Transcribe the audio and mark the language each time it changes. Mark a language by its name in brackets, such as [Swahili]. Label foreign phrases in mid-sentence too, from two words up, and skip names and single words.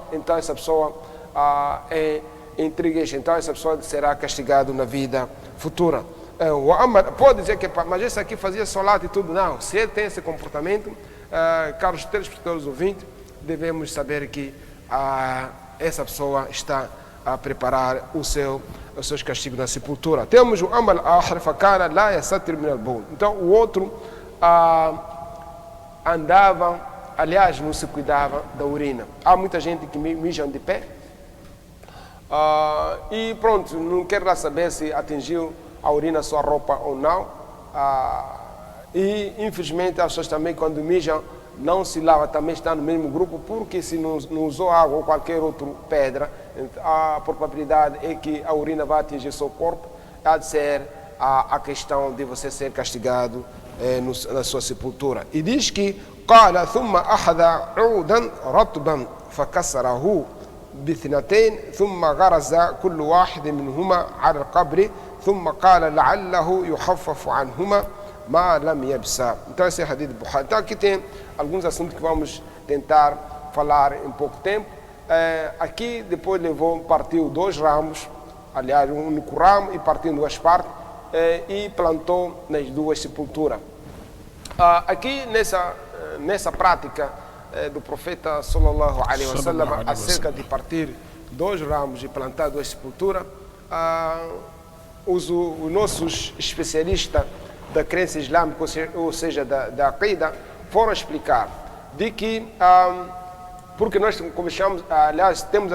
[Portuguese] Então essa pessoa é intrigueira, então essa pessoa será castigada na vida futura. Pode dizer que, mas esse aqui fazia solat e tudo. Não, se ele tem esse comportamento, caros telespectadores ouvintes, devemos saber que essa pessoa está a preparar os seus castigos na sepultura. Temos o [Arabic] عمل آخر فكان لا يستتر من البول. [Portuguese] Então o outro andava, aliás, não se cuidava da urina. Há muita gente que mijam de pé e pronto, não quer lá saber se atingiu a urina sua roupa ou não. E infelizmente as pessoas também, quando mijam, não se lava, também está no mesmo grupo, porque se não usou água ou qualquer outra pedra, a probabilidade é que a urina vai atingir seu corpo. Há de ser a questão de você ser castigado na sua sepultura. E diz que [Arabic] قال ثم أخذ عودا رطبا فكسره باثنتين ثم غرز كل واحد منهما على القبر ثم قال لعله يخفف عنهما ما لم يبسا. [Portuguese] Então esse é o hadith de Bukhari. Então aqui tem alguns assuntos que vamos tentar falar em pouco tempo. Aqui depois partiu 2 ramos, aliás um único ramo, e partiu em 2 partes, e plantou nas 2 sepulturas. Aqui nessa prática do profeta [Arabic] صلى الله عليه وسلم [Portuguese] acerca de partir 2 ramos e plantar 2 sepulturas, os nossos especialistas da crença islâmica, ou seja, da Aqida, foram explicar de que, porque nós, como chamamos, aliás, temos